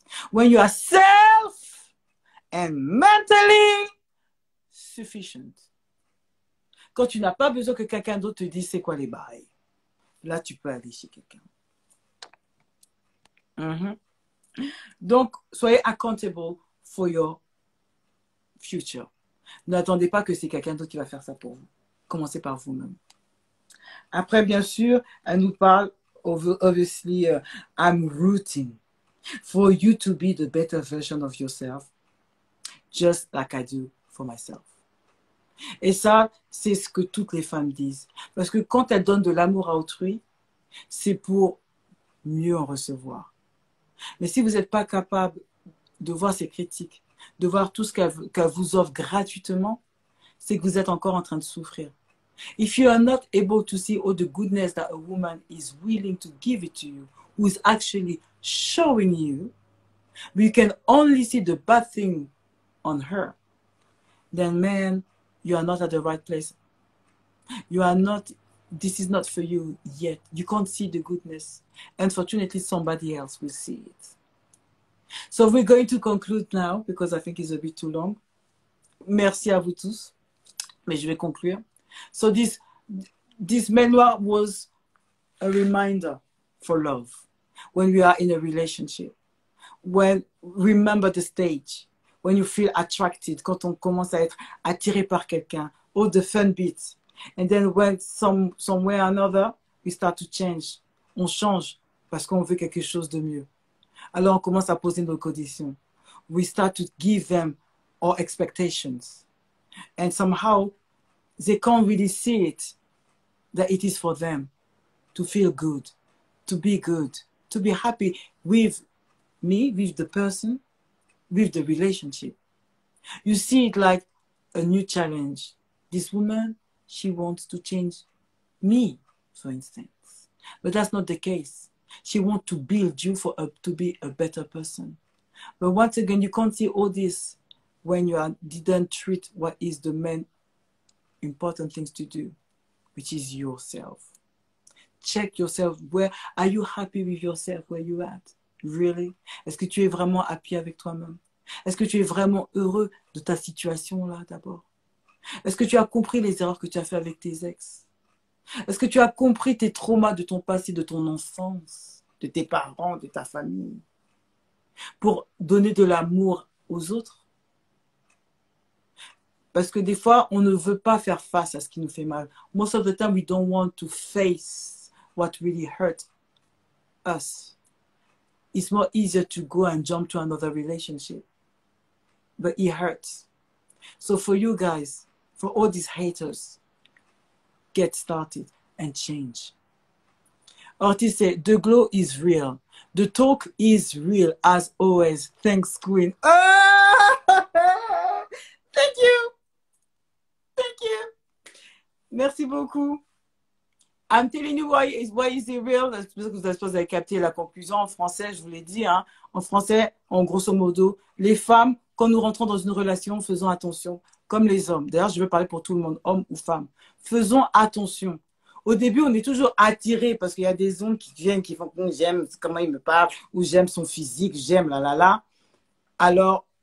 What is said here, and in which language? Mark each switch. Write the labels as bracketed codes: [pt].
[en] When you are self and mentally sufficient. [fr] Quand tu n'as pas besoin que quelqu'un d'autre te dise c'est quoi les bails. Là, tu peux aller chez quelqu'un. Donc, soyez [en] accountable for your future. [fr] N'attendez pas que c'est quelqu'un d'autre qui va faire ça pour vous. Commencez par vous-même. Après, bien sûr, elle nous parle, [en] obviously, I'm rooting for you to be the better version of yourself, just like I do for myself. [fr] Et ça, c'est ce que toutes les femmes disent. Parce que quand elles donnent de l'amour à autrui, c'est pour mieux en recevoir. Mais si vous n'êtes pas capable de voir ces critiques, de voir tout ce qu'elle vous offre gratuitement, c'est que vous êtes encore en train de souffrir. [en] If you are not able to see all the goodness that a woman is willing to give it to you, who is actually showing you, but you can only see the bad thing on her, then man, you are not at the right place. You are not, this is not for you yet. You can't see the goodness. Unfortunately, somebody else will see it. So we're going to conclude now because I think it's a bit too long. [fr] Merci à vous tous. Mais je vais conclure. [en] So this memoir was a reminder for love. When we are in a relationship. When, remember the stage. When you feel attracted. [fr] Quand on commence à être attiré par quelqu'un. [en] All the fun bits. And then when somewhere or another, we start to change. [fr] On change parce qu'on veut quelque chose de mieux. Alors on commence à poser nos conditions. [en] We start to give them our expectations. And somehow, they can't really see it, that it is for them to feel good, to be happy with me, with the person, with the relationship. You see it like a new challenge. This woman, she wants to change me, for instance. But that's not the case. She wants to build you to be a better person. But once again, you can't see all this when you didn't treat what is the main important things to do, which is yourself. Check yourself. Where are you happy with yourself? Where you at? Really? [fr] Est-ce que tu es vraiment happy avec toi-même? Est-ce que tu es vraiment heureux de ta situation là d'abord? Est-ce que tu as compris les erreurs que tu as fait avec tes ex? Est-ce que tu as compris tes traumas de ton passé, de ton enfance, de tes parents, de ta famille, pour donner de l'amour aux autres? Parce que des fois, on ne veut pas faire face à ce qui nous fait mal. [en] Most of the time, we don't want to face what really hurt us. It's more easier to go and jump to another relationship. But it hurts. So for you guys, for all these haters, get started and change. Ortiz said, the glow is real. The talk is real as always. Thanks, Queen. Ah! Thank you. Thank you. [fr] Merci beaucoup. [en] I'm telling you why is it real? [fr] Parce que vous avez capté la conclusion en français, je vous l'ai dit. Hein. En français, en grosso modo, les femmes, quand nous rentrons dans une relation, faisons attention, comme les hommes. D'ailleurs, je veux parler pour tout le monde, hommes ou femmes. Faisons attention. Au début, on est toujours attiré parce qu'il y a des hommes qui viennent, qui font j'aime comment il me parle, ou j'aime son physique, j'aime la. Alors,